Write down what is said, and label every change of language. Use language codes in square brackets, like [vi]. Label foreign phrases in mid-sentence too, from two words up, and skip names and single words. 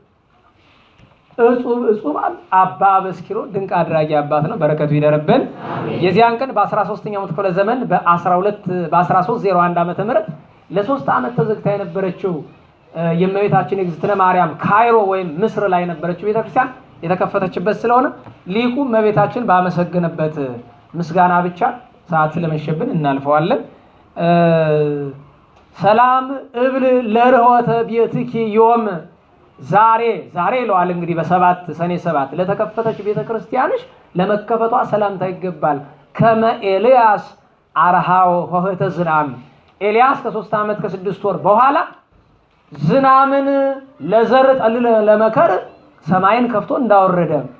[am] እጹብ አባ አበስኪሮን ድንቅ አድራጊ አባት ነው። በረከቱ ይደርብን። የዚያን ቀን በ13ኛው ክፍለ ዘመን በ1301 ዓመተ ምህረት ለ3 ዓመት ተዘግታ የነበረችው የእመቤታችን የእግዝእትነ ማርያም ካይሮ ወይም ምስር ላይ የነበረችው ቤተክርስቲያን የተከፈተችበት ስለሆነ ሊቁ እመቤታችን ባመሰገነበት ምስጋና ብቻ ሰዓት ስለመሸብን እናልፈዋለን። [gez] ሰላም እብል ለርሆተ ቤትኪ [am] ዮም ዛሬ ይለዋል እንግዲህ በሰባት ሰኔ 7 ለተከፈተች ቤተክርስቲያንሽ ለመከፈቷ ሰላምታ ይገባል። [gez] ከመ ኤልያስ አርሃው ሆህተ ዝናም [am] ኤልያስ ከ3 ዓመት ከ6 ወር በኋላ ዝናምን ለዘር ጠል ለመከር ሰማይን ከፍቶ እንዳወረደ